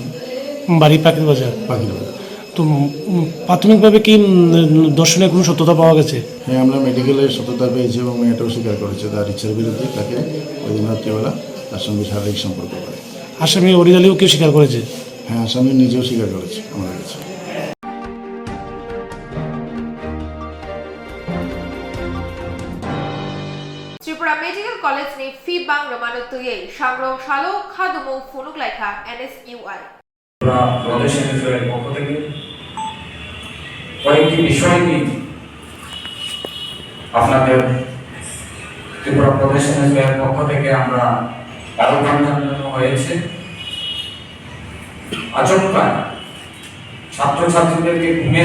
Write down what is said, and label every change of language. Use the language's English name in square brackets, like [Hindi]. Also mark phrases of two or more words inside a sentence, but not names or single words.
[Bangla] বাড়ি পাখির বাজার তো প্রাথমিকভাবে কি দর্শনের কোনো সত্যতা পাওয়া গেছে হ্যাঁ আমরা মেডিকেলের সত্যতা পেয়েছি এবং মেয়েটাও স্বীকার করেছে তার ইচ্ছার বিরুদ্ধে তাকে ওই দিন রাত্রিবেলা তার সঙ্গে শারীরিক সম্পর্ক করে আসামি অরিদ আলীও কেউ স্বীকার করেছে হ্যাঁ আসামি নিজেও স্বীকার করেছে আমার কাছে [Kok Borok] Tripura Medical College ni fi bang ramano tuye Shangrong Shalo Khadumu Funuk Laika NSUI [Bangla] প্রদেশের পক্ষ থেকে কয়েকটি বিষয় নিয়ে আপনাদের ত্রিপুরা প্রদেশের পক্ষ থেকে আমরা আহ্বান জানানো হয়েছে আচমকা ছাত্রছাত্রীদেরকে ঘুমিয়ে